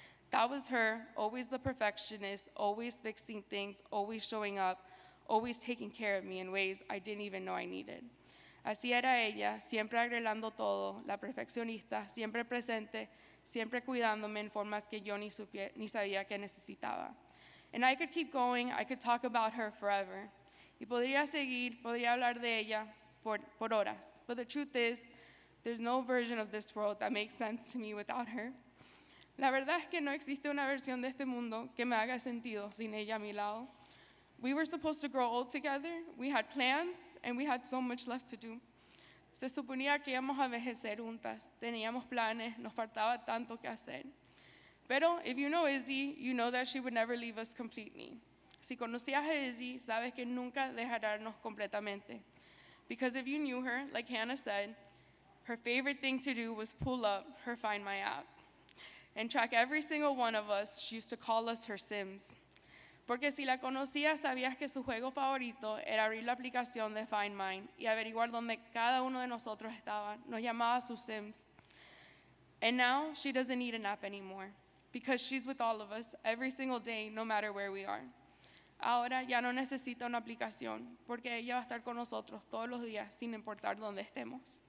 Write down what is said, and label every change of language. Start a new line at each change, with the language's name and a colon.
English: That was her, always the perfectionist, always fixing things, always showing up, always taking care of me in ways I didn't even know I needed.
Spanish: Así era ella, siempre arreglando todo, la perfeccionista, siempre presente, siempre cuidándome en formas que yo ni sabía que necesitaba.
English: And I could keep going, I could talk about her forever.
Spanish: Y podría hablar de ella por horas.
English: But the truth is, there's no version of this world that makes sense to me without her.
Spanish: La verdad es que no existe una versión de este mundo que me haga sentido sin ella a mi lado.
English: We were supposed to grow old together, we had plans, and we had so much left to do.
Spanish: Se suponía que íbamos a envejecer juntas, teníamos planes, nos faltaba tanto que hacer.
English: Pero if you know Izzy, you know that she would never leave us completely.
Spanish: Si conocías a Izzy, sabes que nunca dejarnos completamente.
English: Because if you knew her, like Hannah said, her favorite thing to do was pull up her Find My app and track every single one of us. She used to call us her Sims.
Spanish: Porque si la conocías, sabías que su juego favorito era abrir la aplicación de Find Mine y averiguar dónde cada uno de nosotros estaba. Nos llamaba sus Sims.
English: And now she doesn't need an app anymore because she's with all of us every single day, no matter where we are.
Spanish: Ahora ya no necesita una aplicación porque ella va a estar con nosotros todos los días sin importar dónde estemos.